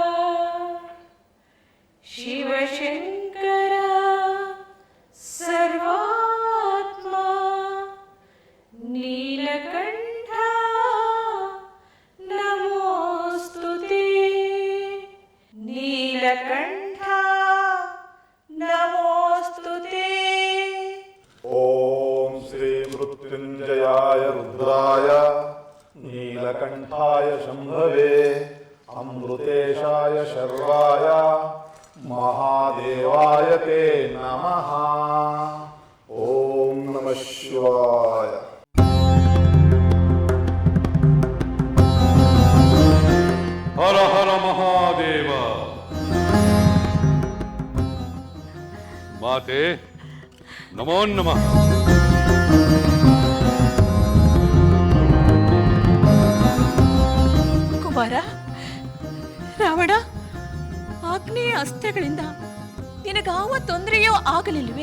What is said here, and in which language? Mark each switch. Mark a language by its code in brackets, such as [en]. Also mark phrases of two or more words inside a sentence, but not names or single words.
[sa] ಶಿವಶಂಕರ ಸರ್ವಾತ್ಮ ನೀಲಕಂಠ ನಮೋಸ್ತುತೆ. ನೀಲಕಂಠ ನಮೋಸ್ತುತೆ. ಓಂ ಶ್ರೀ ಮೃತ್ಯುಂಜಯಾಯ ರುದ್ರಾಯ ನೀಲಕಂಠಾಯ ಶಂಭವೇ ಅಮೃತೇಶಾಯ ಶರ್ವಾಯ ಮಹಾದೇವಾಯ ತೇ ನಮಃ. ಓಂ ನಮಃ ಶಿವಾಯ. ಹರ ಹರ ಮಹಾದೇವ. ಮಾತೆ ನಮೋ ನಮಃ. [kn] ಕುಮಾರ, ರಾವಣ, ಆಗ್ನೇಯ ಅಸ್ತ್ರಗಳಿಂದ ನಿನಗಾವ ತೊಂದರೆಯೋ ಆಗಲಿಲ್ವೇ?